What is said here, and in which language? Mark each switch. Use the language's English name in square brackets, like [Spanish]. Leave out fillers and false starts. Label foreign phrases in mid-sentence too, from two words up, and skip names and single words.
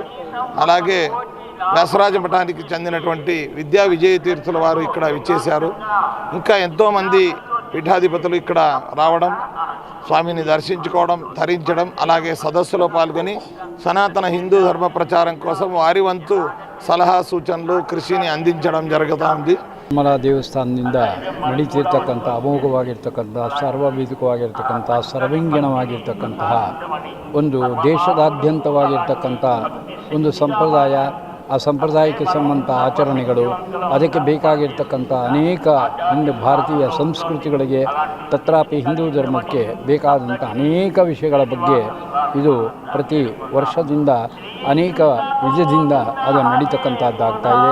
[Telugu] అలాగే వ్యాసరాజ మఠానికి చెందినటువంటి విద్యా విజయ తీర్థుల వారు ఇక్కడ విచ్చేశారు. ఇంకా ఎంతోమంది పీఠాధిపతులు ఇక్కడ రావడం, స్వామిని దర్శించుకోవడం, ధరించడం, అలాగే సదస్సులో పాల్గొని సనాతన హిందూ ధర్మ ప్రచారం కోసం వారి వంతు సలహా సూచనలు, కృషిని అందించడం జరుగుతా ఉంది. [Kannada] ತಿರುಮಲ ದೇವಸ್ಥಾನದಿಂದ ನಡೀತಿರ್ತಕ್ಕಂಥ ಅಮೋಘವಾಗಿರ್ತಕ್ಕಂಥ ಸಾರ್ವಭೌಮಿಕವಾಗಿರ್ತಕ್ಕಂಥ ಸರ್ವಾಂಗೀಣವಾಗಿರ್ತಕ್ಕಂತಹ ಒಂದು ದೇಶದಾದ್ಯಂತವಾಗಿರ್ತಕ್ಕಂಥ ಒಂದು ಸಂಪ್ರದಾಯ, ಆ ಸಂಪ್ರದಾಯಕ್ಕೆ ಸಂಬಂಧ ಆಚರಣೆಗಳು, ಅದಕ್ಕೆ ಬೇಕಾಗಿರ್ತಕ್ಕಂಥ ಅನೇಕ ಹಿಂದೂ ಭಾರತೀಯ ಸಂಸ್ಕೃತಿಗಳಿಗೆ, ತತ್ರಾಪಿ ಹಿಂದೂ ಧರ್ಮಕ್ಕೆ ಬೇಕಾದಂಥ ಅನೇಕ ವಿಷಯಗಳ ಬಗ್ಗೆ ಇದು ಪ್ರತಿ ವರ್ಷದಿಂದ ಅನೇಕ ವಿಧದಿಂದ ಅದು ನಡೀತಕ್ಕಂಥದ್ದಾಗ್ತಾ ಇದೆ.